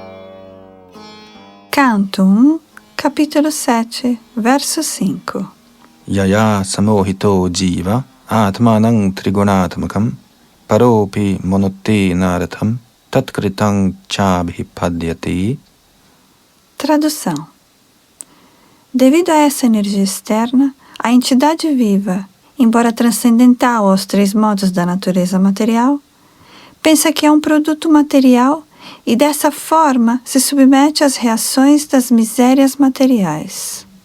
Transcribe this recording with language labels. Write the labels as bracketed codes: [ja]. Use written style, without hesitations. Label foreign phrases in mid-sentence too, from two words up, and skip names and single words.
[pt] Canto 1, capítulo 7, verso 5. [sa] यया सम्मोहितो जीव आत्मानं त्रिगुणात्मकम् परोऽपि मनुते नर्थं तत्कृतं चाभिपद्यते. [pt] Tradução. Devido a essa energia externa, a entidade viva, embora transcendental aos 3 modos da natureza material, pensa que é um produto material e dessa forma se submete às reações das misérias materiais.